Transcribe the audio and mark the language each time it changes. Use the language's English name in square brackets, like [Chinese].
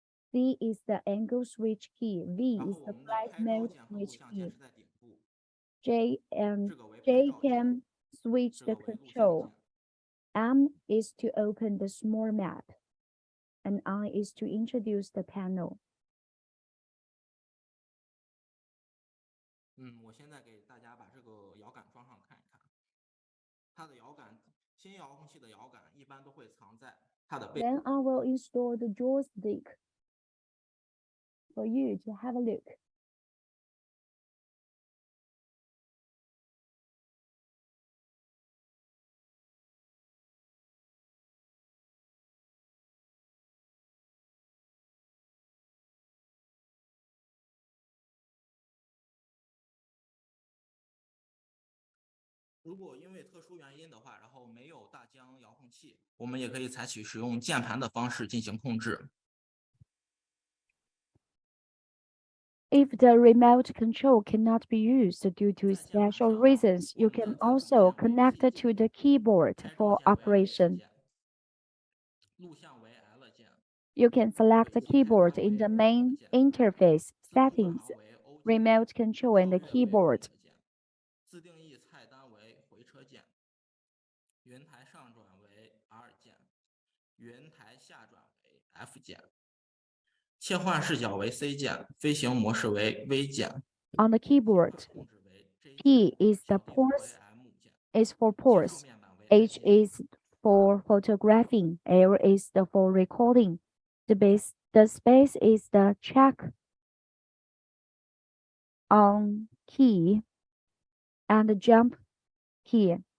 [English] C is the angle switch key. V is the flight mode switch key. J can switch the control. M is to open the small map. And I is to introduce the panel. [Chinese] 我现在给大家把这个摇杆装上看一看。它的摇杆，新遥控器的摇杆一般都会藏在它的背。 [English] Then I will install the joystick for you to have a look. [Chinese] 如果因为特殊原因的话，然后没有大疆遥控器，我们也可以采取使用键盘的方式进行控制。 [English] If the remote control cannot be used due to special reasons, you can also connect to the keyboard for operation. [Chinese] 录像为 L 键。 [English] You can select the keyboard in the main interface settings, remote control and the keyboard. [Chinese] 自定义菜单为回车键。云台上转为 R 键，云台下转为 F 键。切换视角为 C 键，飞行模式为 V 键。 [English] On the keyboard, P is the pause, is for pause. H is for photographing. L is for recording. The space is the check on key and the jump key.